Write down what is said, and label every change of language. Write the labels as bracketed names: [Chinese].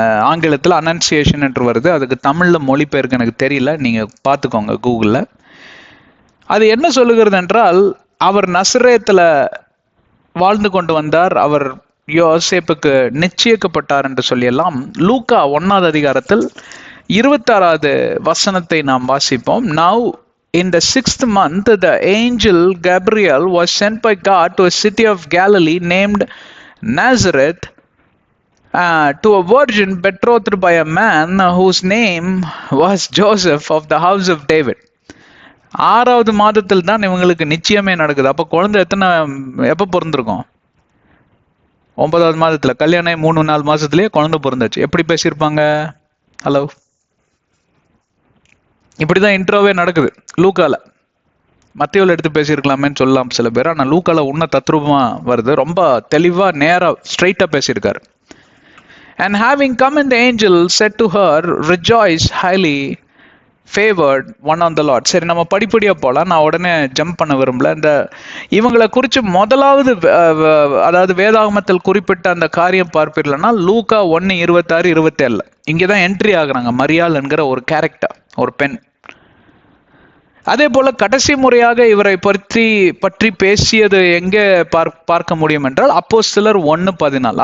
[Tamil] ஆங்கிலத்தில் அனன்சியேஷன் என்று வருது. அதுக்கு தமிழ்ல மொழிபெயர்க்கு எனக்கு தெரியல, நீங்க பார்த்துக்கோங்க கூகுளில். அது என்ன சொல்லுகிறது என்றால், அவர் நசரேத்துல வாழ்ந்து கொண்டு வந்தார், அவர் யோசேப்புக்கு நிச்சயிக்கப்பட்டார் என்று சொல்லியெல்லாம் லூக்கா 1வது அதிகாரத்தில் 26வது வசனத்தை நாம் வாசிப்போம். [English] Now in the 6th month the angel Gabriel was sent by God to a city of Galilee named Nazareth to a virgin betrothed by a man whose name was Joseph of the house of David. [Tamil] 6வது மாதத்தில் தான் இவங்களுக்கு நிச்சயமே நடக்குது. அப்ப குழந்தை எப்ப பிறந்திருக்கும்? 9வது மாதத்துல. கல்யாணம் 3-4 மாசத்துலயே குழந்தை பிறந்தாச்சு. எப்படி பேசியிருப்பாங்க? ஹலோ, இப்படிதான் இன்ட்ரோவே நடக்குது லூக்கால. மத்தியோல எடுத்து பேசியிருக்கலாமேன்னு சொல்லலாம் சில பேர். ஆனா லூக்கால உன்ன தத்ரூபமா வருது. ரொம்ப தெளிவா நேரா ஸ்ட்ரைட்டா பேசியிருக்காரு. [English] And having come in, the angel said to her, rejoice, highly favored one on the Lord. [Tamil] சரி, நம்ம படிப்படியா போலாம். நான் உடனே ஜம்ப் பண்ண விரும்பல. இந்த இவங்களை குறித்து முதலாவது அதாவது வேதாகமத்தில் குறிப்பிட்ட அந்த காரியம் பார்ப்பீர்கள்னா லூக்கா 1:26-27. இங்கதான் என்ட்ரி ஆகுறாங்க மரியாள் என்கிற ஒரு கேரக்டர், ஒரு பெண். அதே போல கடைசி முறையாக இவரை பற்றி பேசியது எங்கே பார்க்க முடியும் என்றால் அப்போஸ்தலர் 1:14.